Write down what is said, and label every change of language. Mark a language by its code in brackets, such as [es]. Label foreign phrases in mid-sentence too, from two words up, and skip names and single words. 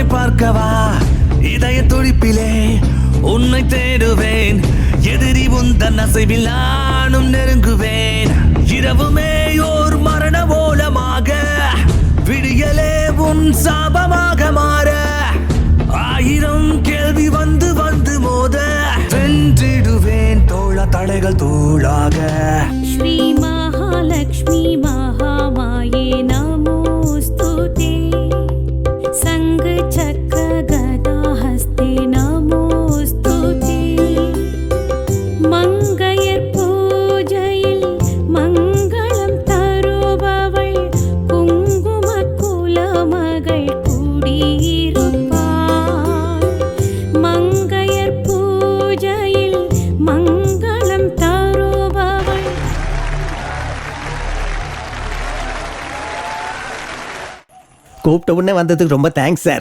[ta] பார்க்கவா, இதய துடிப்பிலே உன்னை தேடுவேன், எதிரி உந்தன் அசைவில் நானும் நெருங்குவேன், இரவுமே ஓர் மரண ஓலமாக, விடியலே உன் சாபமாக மாற, 1000 கேள்வி வந்து வந்து மோத, வென்றிடுவேன் தோள தடைகள் தூளாக. [sa] ஸ்ரீ महालक्ष्मी महामाये नमोस्तुते, संग चक्र गदा हस्ते नमोस्तुते, [ta] மங்கையர் பூஜையில் மங்களம் தருபவள், குங்கும குலமகள் குடியிருப்பாள், மங்கையர் பூஜையில் மங்களம் தருபவள். கூப்பிட்ட உடனே வந்ததுக்கு ரொம்ப [en] thanks sir.